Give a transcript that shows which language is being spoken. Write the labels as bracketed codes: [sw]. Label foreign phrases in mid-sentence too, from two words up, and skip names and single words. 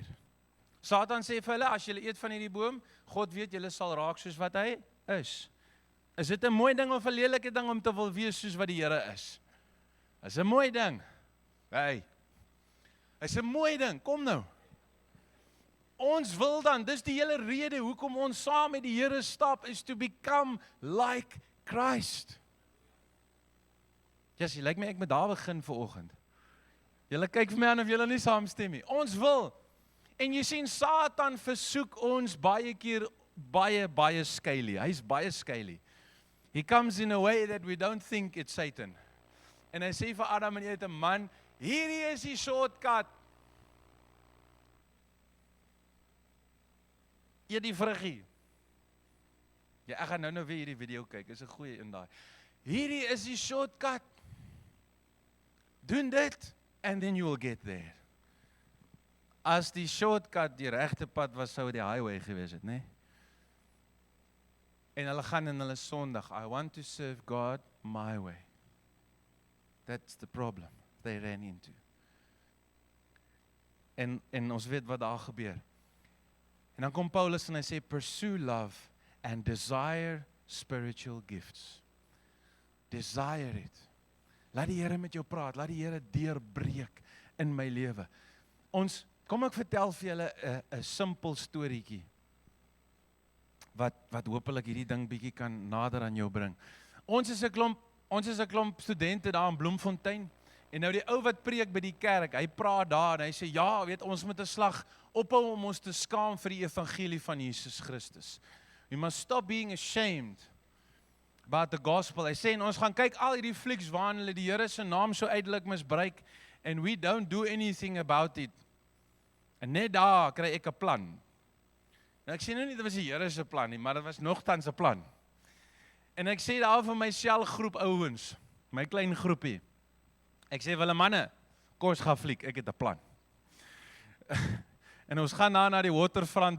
[af] Satan sê vir hulle, as julle eet van hierdie boom, God weet julle sal raak soos wat hy is. Is dit 'n mooi ding of 'n lelike ding om te wil wees soos wat die Here is? Is 'n mooi ding. Hey. Is 'n mooi ding. Kom nou. Ons wil dan, dis die hele rede hoekom ons saam met die Here stap, [en] is to become like Christ. [af] Jy lyk my ek moet daar begin vanoggend. Julle kyk vir my aan of julle nie saamstem nie. Ons wil. En jy sien Satan versoek ons baie keer baie skyly. Hy's baie skyly. [en] He comes in a way that we don't think it's Satan. [af] En hy sê vir Adam en Eva, man, hierdie is die shortcut. Eet die vruggie. Ja, ek gaan nou weer hierdie video kyk. Is 'n goeie in daai. Hierdie is die shortcut. Doen dit [en] and then you will get there. [af] As die shortcut die regte pad was, sou die highway gewees het, né? En hulle gaan in hulle sondig. [en] I want to serve God my way. That's the problem they ran into. [af] En ons weet wat daar gebeur. En dan kom Paulus en hy sê, [en] pursue love and desire spiritual gifts. Desire it. [af] Laat die Here met jou praat, laat die Here deurbreek in my lewe. Kom ek vertel vir julle 'n simpel storieetjie wat hopelik hierdie ding bietjie kan nader aan jou bring. Ons is 'n klomp studente daar in Bloemfontein en nou die ou wat preek by die kerk, hy praat daar en hy sê ja, weet ons moet 'n slag ophou om ons te skaam vir die evangelie van Jesus Christus. [en] We must stop being ashamed about the gospel. [af] Hy sê en ons gaan kyk al hierdie flieks waarin hulle die Here se naam so uitelik misbruik [en] and we don't do anything about it. [af] En net daar kry ek 'n plan. Nou ek sê nou nie dit was die Here se plan nie, maar dit was nogtans 'n plan. En ek sê daar vir my selgroep ouens, my klein groepie. Ek sê vir hulle manne, kom ons gaan fliek, ek het 'n plan. En ons gaan na die waterfront.